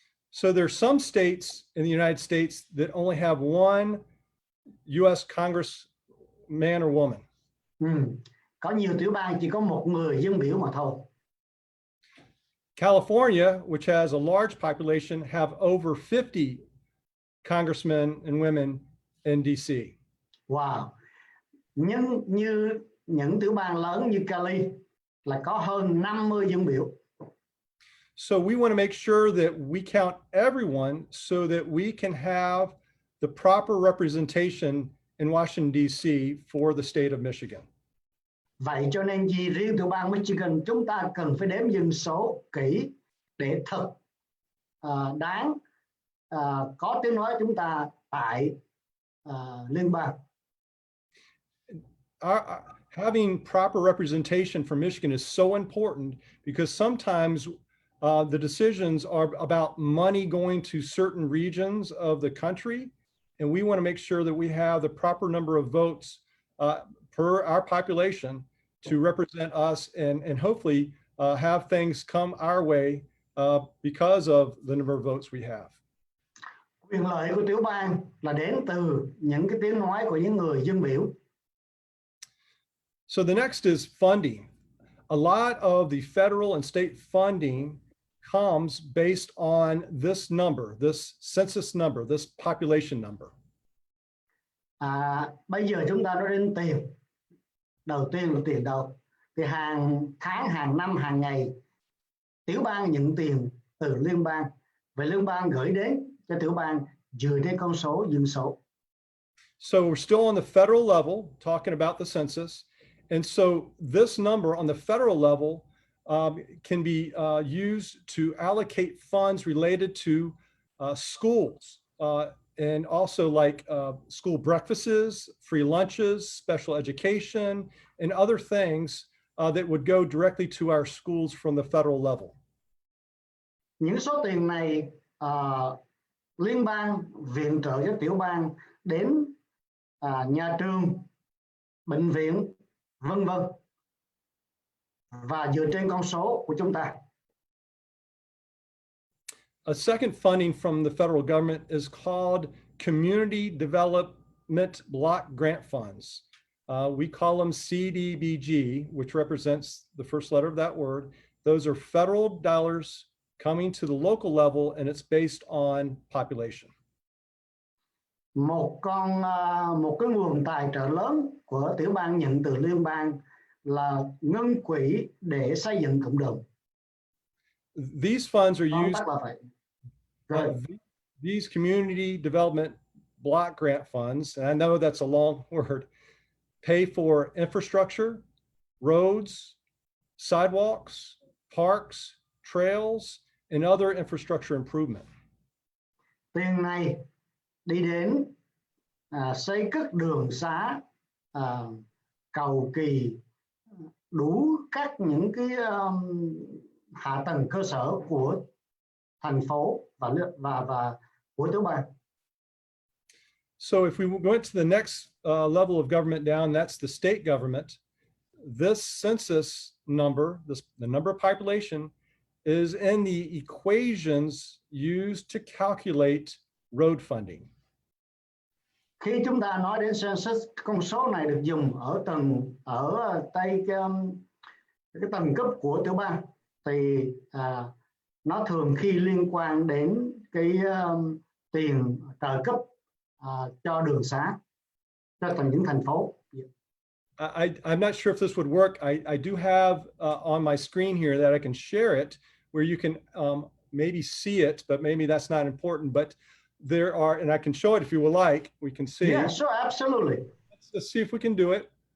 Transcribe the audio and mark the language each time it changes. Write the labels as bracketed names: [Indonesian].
[English] So there's some states in the United States that only have one U.S. congressman or woman. [Vietnamese] Có nhiều tiểu bang chỉ có một người dân biểu mà thôi. [English] California, which has a large population, have over 50 congressmen and women in D.C. Wow. [Vietnamese] Nhưng như những tiểu bang lớn như Cali là có hơn 50 dân biểu. [English] So we want to make sure that we count everyone so that we can have the proper representation in Washington, D.C. for the state of Michigan. [Vietnamese] Vậy cho nên riêng tiểu bang Michigan chúng ta cần phải đếm dân số kỹ để thật đáng có tiếng nói chúng ta tại liên bang. [English] Having proper representation for Michigan is so important because sometimes the decisions are about money going to certain regions of the country, and we want to make sure that we have the proper number of votes per our population to represent us and hopefully have things come our way because of the number of votes we have. [Vietnamese] Quyền lợi của tiểu bang là đến từ những cái tiếng nói của những người dân biểu. [English] So the next is funding. A lot of the federal and state funding comes based on this number, this census number, this population number. [Vietnamese] Bây giờ chúng ta nói đến tiền. Đầu tiên là tiền đâu? Thì hàng tháng, hàng năm, hàng ngày tiểu bang nhận tiền từ liên bang. Vậy liên bang gửi đến cho tiểu bang dựa trên con số dân số. [English] So we're still on the federal level talking about the census. And so this number on the federal level can be used to allocate funds related to schools and also like school breakfasts, free lunches, special education, and other things that would go directly to our schools from the federal level. [Vietnamese] Những số tiền này liên bang viện trợ cho tiểu bang đến nhà trường, bệnh viện, vân vân, và dựa trên con số của chúng ta. [English] A second funding from the federal government is called Community Development Block Grant Funds. We call them CDBG, which represents the first letter of that word. Those are federal dollars coming to the local level, and it's based on population. [Vietnamese] Một cái nguồn tài trợ lớn của tiểu bang nhận từ liên bang là ngân quỹ để xây dựng cộng đồng. [English] These funds are used. These community development block grant funds, and I know that's a long word, pay for infrastructure, roads, sidewalks, parks, trails, and other infrastructure improvement. [Vietnamese] Tiền này đi đến xây cất đường xá, cầu kỳ, đủ các những cái hạ tầng cơ sở của thành phố và của tiểu bang. [English] So if we go into the next level of government down, that's the state government. This census number, the number of population, is in the equations used to calculate road funding. [Vietnamese] Khi chúng ta nói đến census, con số này được dùng ở cái tầng cấp của tiểu bang, thì nó thường khi liên quan đến cái tiền trợ cấp cho đường xá cho những thành phố. [English] I'm not sure if this would work. I do have on my screen here that I can share it, where you can maybe see it, but maybe that's not important. But there are, and I can show it if you would like. We can see. Yeah, sure, absolutely. Let's see if we can do it.